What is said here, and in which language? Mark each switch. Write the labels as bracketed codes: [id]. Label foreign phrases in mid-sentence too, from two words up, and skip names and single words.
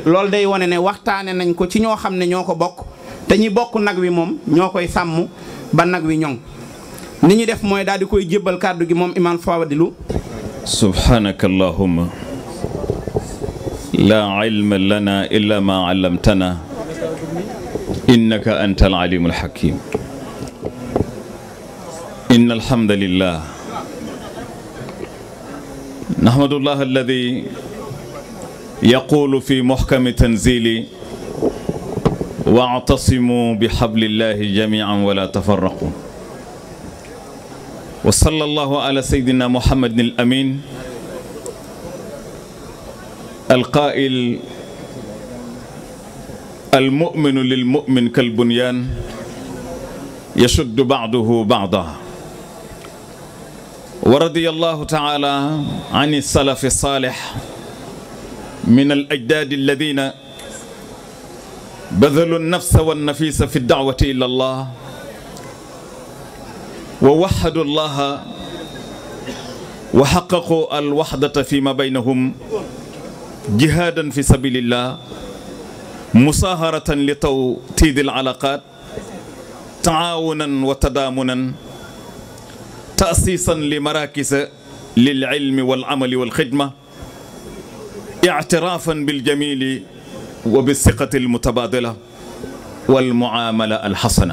[wo] loolu day wane ne waxtaane nañ ko ci ñoo xam ne ñoo ko bokk, te ñi bokk nag wi moom ñoo koy sàmm ba nag wi ñoŋ. ni ñu def mooy daal di koy jébbal kàddu gi moom Imam Fadilu. [ar] سبحانك اللهم لا علم لنا إلا ما علمتنا إنك أنت العليم الحكيم. إن الحمد لله نحمد الله الذي يقول في محكم تنزيله واعتصموا بحبل الله جميعا ولا تفرقوا. وصلى الله على سيدنا محمد الأمين القائل المؤمن للمؤمن كالبنيان يشد بعضه بعضا. ورضي الله تعالى عن السلف الصالح من الأجداد الذين بذلوا النفس والنفيس في الدعوة إلى الله ووحدوا الله وحققوا الوحدة فيما بينهم جهادا في سبيل الله مصاهرة لتوطيد العلاقات تعاونا وتضامنا تأسيسا لمراكز للعلم والعمل والخدمة اعترافا بالجميل وبالثقة المتبادلة والمعاملة الحسنة.